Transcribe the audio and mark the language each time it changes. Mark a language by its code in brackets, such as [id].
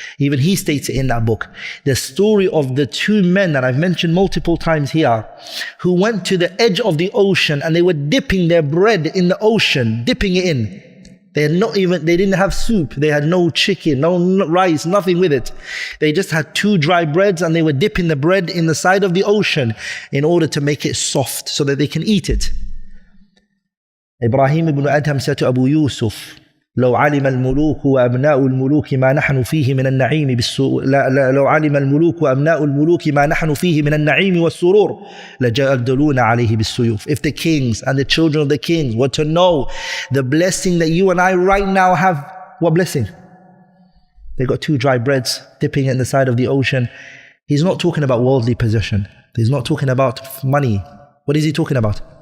[en] Even he states it in that book. The story of the two men that I've mentioned multiple times here, who went to the edge of the ocean and they were dipping their bread in the ocean, dipping it in. They didn't have soup, they had no chicken, no rice, nothing with it. They just had two dry breads and they were dipping the bread in the side of the ocean in order to make it soft so that they can eat it. Ibrahim ibn Adham said to Abu Yusuf, [ar] لو علم الملوك وأبناء الملوك ما نحن فيه من النعيم لو علم الملوك وأبناء الملوك ما نحن فيه من النعيم والسرور لجادلون عليه بالسيوف. [en] If the kings and the children of the kings were to know the blessing that you and I right now have, what blessing? They got two dry breads, dipping it in the side of the ocean. He's not talking about worldly possession. He's not talking about money. What is he talking about?